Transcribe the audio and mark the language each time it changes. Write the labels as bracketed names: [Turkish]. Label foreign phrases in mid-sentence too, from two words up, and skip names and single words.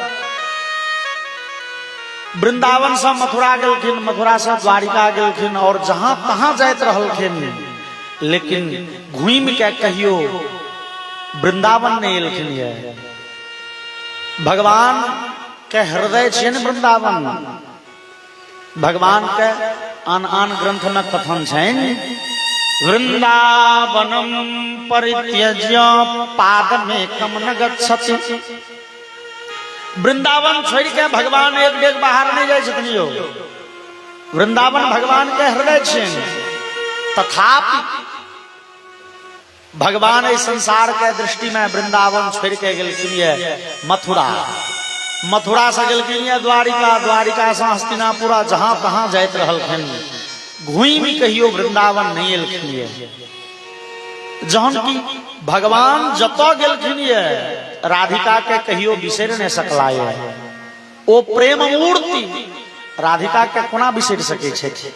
[Maithili] वृंदावन से मथुरा गेलखिन मथुरा से द्वारिका गेलखिन और जहां तहां जाइत रहलखिन लेकिन घूम के कहियो वृंदावन नहीं एलखिन ये भगवान के हृदय छियन वृंदावन भगवान के आन आन ग्रंथ में कथन छन [Sanskrit] वृंदावनम परित्यज्य पादमेकं न गच्छति [Maithili] वृंदावन छोड़ के भगवान एक डेग बाहर नहीं जाय छथिन यो वृंदावन भगवान के हृदय छियन तथापि भगवान इस संसार के दृष्टि में वृंदावन छोड़ के गेलखिन ये मथुरा मथुरा से गेलखिन ये द्वारिका द्वारिका से हस्तिनापुरा जहां तहां जाइत रहलखिन घूम कहियो वृंदावन नहीं एलखिन ये जहन की भगवान जतऽ गेलखिन ये राधिका के कहियो बिसरि नहीं सकला ये ओ प्रेम मूर्ति राधिका के कोना बिसरि सकै छै